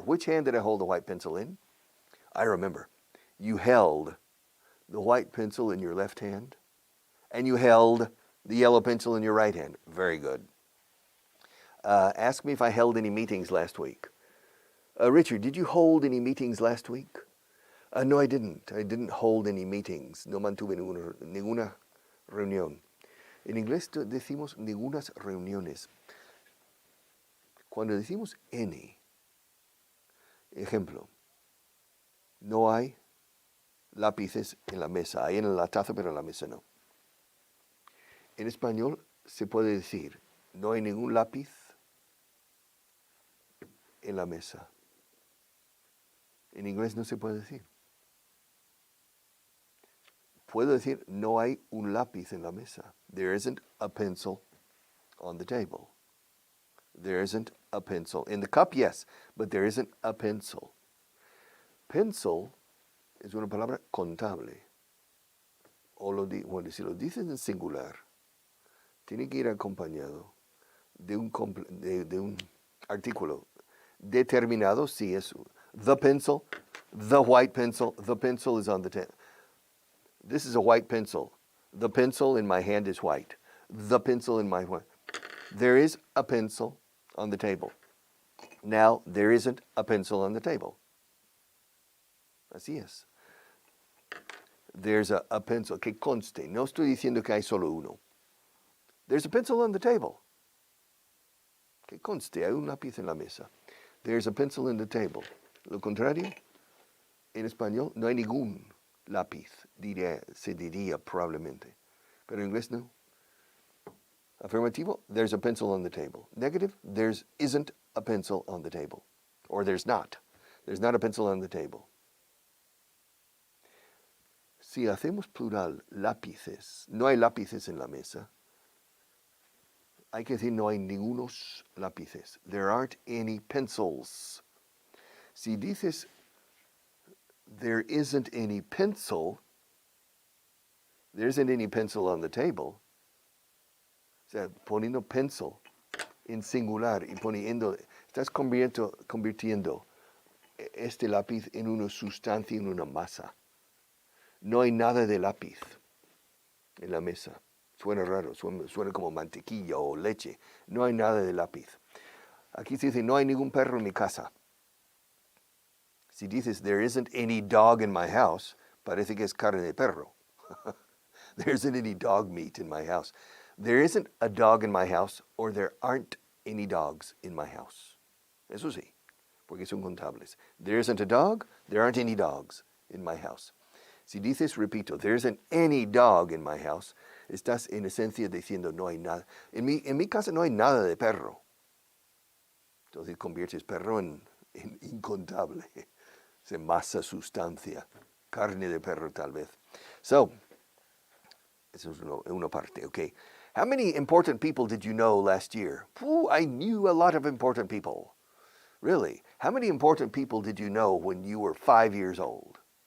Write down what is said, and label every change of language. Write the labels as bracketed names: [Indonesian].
[English] Which hand did I hold the white pencil in? I remember. You held the white pencil in your left hand, and you held the yellow pencil in your right hand. Very good. Ask me if I held any meetings last week. Richard, did you hold any meetings last week? No, I didn't. I didn't hold any meetings. [Spanish] No mantuve ninguna reunión. En inglés decimos ningunas reuniones. Cuando decimos any, ejemplo, no hay lápices en la mesa. Hay en la taza, pero en la mesa no. En español se puede decir, no hay ningún lápiz en la mesa. En inglés no se puede decir. Puedo decir, no hay un lápiz en la mesa. [English] There isn't a pencil on the table. There isn't a pencil. In the cup, yes, but there isn't a pencil. [Spanish] Pencil es una palabra contable. Bueno, si lo dices en singular, tiene que ir acompañado de un artículo determinado, si es [English] the pencil, the white pencil. The pencil is on the table. This is a white pencil. The pencil in my hand is white. The pencil in my hand. There is a pencil on the table. Now, there isn't a pencil on the table. [Spanish] Así es. [English] There's a pencil, [Spanish] que conste. No estoy diciendo que hay solo uno. [English] There's a pencil on the table. [Spanish] Que conste, hay un lápiz en la mesa. [English] There's a pencil in the table. [Spanish] Lo contrario, en español, no hay ningún lápiz, se diría probablemente. Pero en inglés no. Afirmativo, [English] there's a pencil on the table. Negative, there isn't a pencil on the table. Or there's not. There's not a pencil on the table. [Spanish] Si hacemos plural, lápices, no hay lápices en la mesa, hay que decir no hay ningunos lápices. [English] There aren't any pencils. [Spanish] Si dices [English] there isn't any pencil, there isn't any pencil on the table, [Spanish] o sea, poniendo pencil en singular y poniendo, estás convirtiendo este lápiz en una sustancia, en una masa. No hay nada de lápiz en la mesa. Suena raro, suena como mantequilla o leche. No hay nada de lápiz. Aquí se dice, no hay ningún perro en mi casa. Si dices, [English] there isn't any dog in my house, [Spanish] parece que es carne de perro. [English] There isn't any dog meat in my house. There isn't a dog in my house, or there aren't any dogs in my house. [Spanish] Eso sí, porque son contables. [English] There isn't a dog, there aren't any dogs in my house. [Spanish] Si dices, repito, [English] there isn't any dog in my house, [Spanish] estás en esencia diciendo no hay nada. En mi casa no hay nada de perro. Entonces conviertes perro en incontable. Es masa, sustancia, carne de perro tal vez. So, eso es una parte, okay. [English] How many important people did you know last year? I knew a lot of important people. Really? How many important people did you know when you were 5 years old?